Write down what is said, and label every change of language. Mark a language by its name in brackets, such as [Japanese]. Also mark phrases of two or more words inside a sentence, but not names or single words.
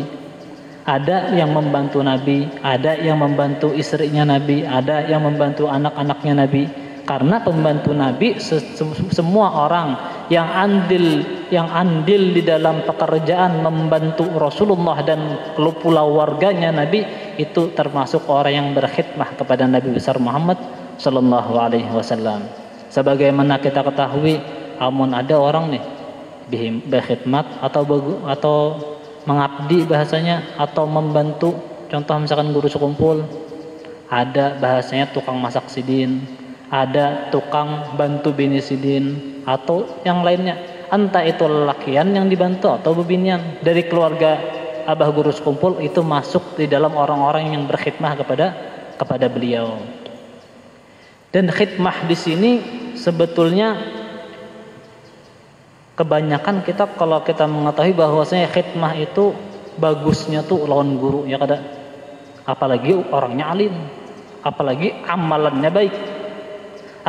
[Indonesian] Ada yang membantu Nabi, ada yang membantu istrinya Nabi, ada yang membantu anak-anaknya Nabi. Karena pembantu Nabi semua orang yang andil di dalam pekerjaan membantu Rasulullah dan pula warganya Nabi itu termasuk orang yang berkhidmah kepada Nabi besar Muhammad [Arabic] صلى الله عليه وسلم. [Indonesian] Sebagaimana kita ketahui, amun ada orang nih berkhidmat atau mengabdi bahasanya atau membantu, contoh misalkan guru sekumpul, ada bahasanya tukang masak sidin, ada tukang bantu bini sidin atau yang lainnya. Entah itu lelakian yang dibantu atau bebinian dari keluarga abah guru sekumpul, itu masuk di dalam orang-orang yang berkhidmah kepada beliau. Dan khidmah di sini sebetulnya kebanyakan kita kalau kita mengetahui bahwasanya khidmah itu bagusnya tuh lawan guru ya kada, apalagi orangnya alim, apalagi amalannya baik.